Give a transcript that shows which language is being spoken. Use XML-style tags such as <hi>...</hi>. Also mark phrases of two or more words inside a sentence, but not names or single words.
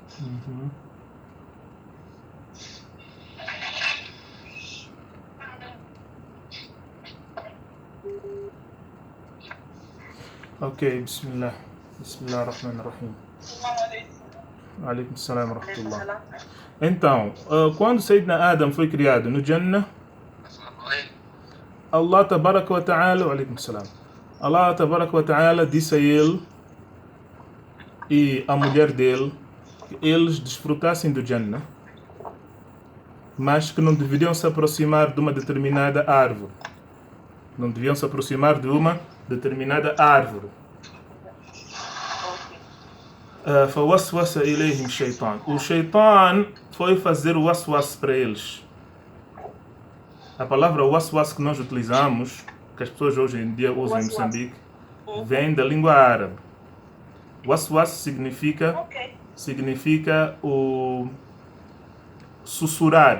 <pt>Ok, bismillah.</pt> <ar>بسم الله الرحمن الرحيم. عليكم السلام ورحمة الله.</ar> <pt>Então, quando Sayyidina Adam foi criado no Jannah,</pt> <ar>الله تبارك وتعالى, عليكم السلام, الله تبارك وتعالى</ar> <pt>disse a ele e a mulher dele que eles desfrutassem do Jannah, mas que não deveriam se aproximar de uma determinada árvore. Não deviam se aproximar de uma determinada árvore.</pt> <ar>فوسوس إليهم الشيطان.</ar> <pt>O Shaitan foi fazer o waswas para eles. A palavra waswas que nós utilizamos, que as pessoas hoje em dia usam em Moçambique, vem da língua árabe. Waswas significa o sussurrar.</pt>